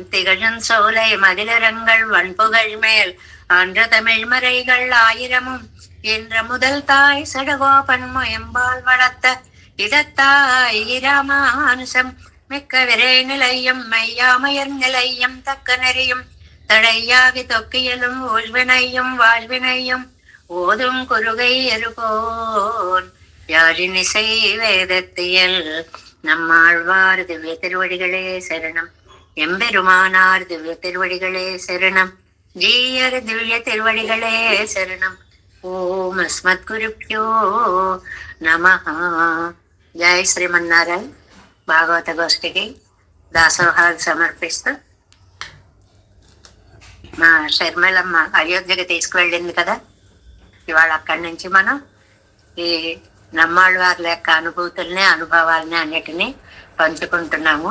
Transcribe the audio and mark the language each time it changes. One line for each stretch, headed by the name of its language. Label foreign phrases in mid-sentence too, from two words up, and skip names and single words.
Tamil: திகழும் சோலை மதிலரங்கள் வன்புகழ் மேல் ஆன்ற தமிழ் மறைகள் ஆயிரமும் என்ற முதல் தாய் சடகோபன் முயம்பால் வளர்த்த இதத்தாய் ராமானுசம் மிக்க விரை நிலையும் மையாமயர் நிலையும் தக்க நெறியும் தடையாகி தொக்கியலும் ஊழ்வினையும் வாழ்வினையும் ஓதும் குருகை எருகோன் யாழினிசை வேதத்தியல். நம்மாழ்வார் திவ்ய திருவடிகளே சரணம். எம்பெருமானார் திவ்ய திருவடிகளே சரணம். ஜீயர் திவ்ய திருவடிகளே சரணம்.
Sanskrit: ఓం అస్మద్గురుభ్యో నమః. జై శ్రీమన్నారాయణ.
Telugu: భాగవత గోష్ఠికి దాసోహాలు సమర్పిస్తూ మా షర్మిలమ్మ అయోధ్యకి తీసుకువెళ్ళింది కదా, ఇవాళ అక్కడి నుంచి మనం ఈ నమ్మాళ్ళవార్ల యొక్క అనుభూతుల్ని, అనుభవాలని అన్నిటినీ పంచుకుంటున్నాము.